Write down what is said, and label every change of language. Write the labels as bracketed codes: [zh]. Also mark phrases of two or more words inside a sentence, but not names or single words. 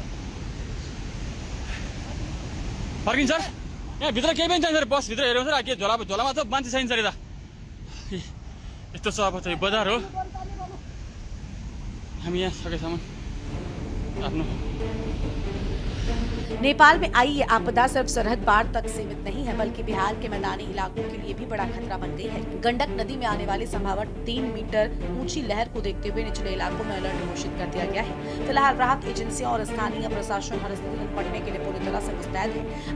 [ne] फर्किन्छ यहाँ भित्र केही पनि चाहिन्छ, बस भित्र हेर्नुहोस् न, के झोलामा त मान्छे चाहिन्छ अरे त। यस्तो छ अब चाहिँ बजार हो। हामी यहाँ सकेसम्म आफ्नो। [hi] नेपाल में आई ये आपदा सिर्फ सरहद पार तक सीमित नहीं है, बल्कि बिहार के मैदानी इलाकों के लिए भी बड़ा खतरा बन गई है। गंडक नदी में आने वाली संभावित 3 मीटर ऊंची लहर को देखते हुए निचले इलाकों में अलर्ट घोषित कर दिया गया है। फिलहाल राहत एजेंसियां और स्थानीय प्रशासन हर स्थिति से निपटने के लिए पूरी तरह से मुस्तैद है।